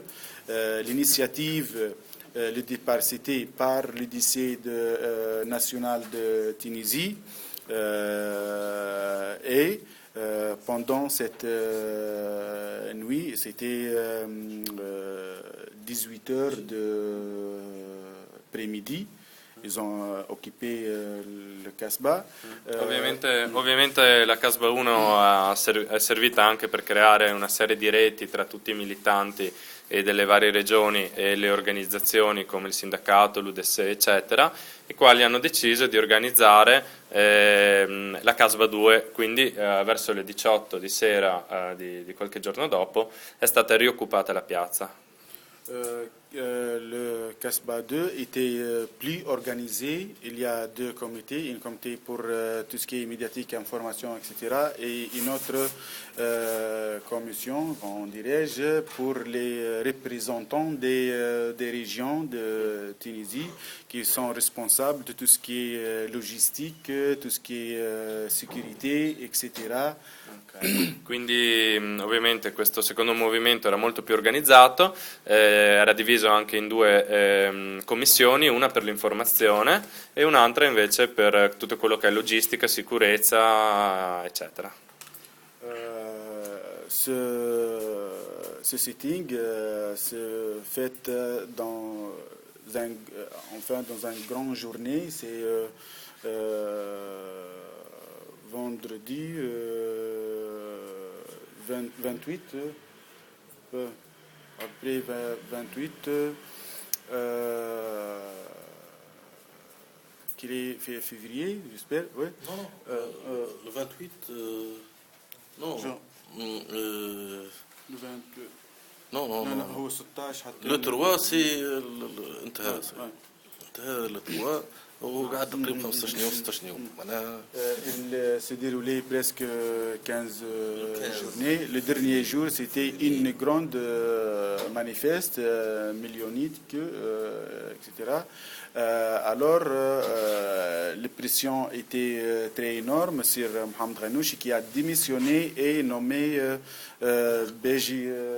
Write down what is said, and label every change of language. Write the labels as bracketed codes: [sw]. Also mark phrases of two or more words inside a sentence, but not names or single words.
[fr] L'initiative, le départ, c'était par le lycée national de Tunisie. Et pendant cette nuit, c'était 18 heures d'après-midi. Ils ont occupé le Casbah. [it] Ovviamente la Casbah 1 è servita anche per creare una serie di reti tra tutti i militanti e delle varie regioni e le organizzazioni come il sindacato, l'UDS, eccetera, i quali hanno deciso di organizzare la Casbah 2, quindi verso le 18 di sera di qualche giorno dopo è stata rioccupata la piazza. [fr] Le Casbah 2 était plus organisé. Il y a deux comités, un comité pour tout ce qui est médiatique, information, etc. et une autre commission, on dirait, pour les représentants des régions de Tunisie qui sont responsables de tout ce qui est logistique, tout ce qui est sécurité, etc. Okay. [it] Quindi ovviamente questo secondo movimento era molto più organizzato, era diviso anche in due commissioni, una per l'informazione e un'altra invece per tutto quello che è logistica, sicurezza, eccetera. [fr] Ce sitting se fait dans une grande journée, c'est vendredi 28, après 28, qu'il est février, j'espère, oui. Non, le 28, non. Le 22. Non. [ar] هو 16 حتى [fr] Le 3 c'est [ar] انتهى le 3 وقعد تقريبا 15 يوم 16 يوم معناها. [fr] Il s'est déroulé presque 15 journées. Le dernier jour, c'était une grande manifeste millionique, etc. Alors, la pression était très énorme sur Mohamed Ghannouchi qui a démissionné et nommé Beji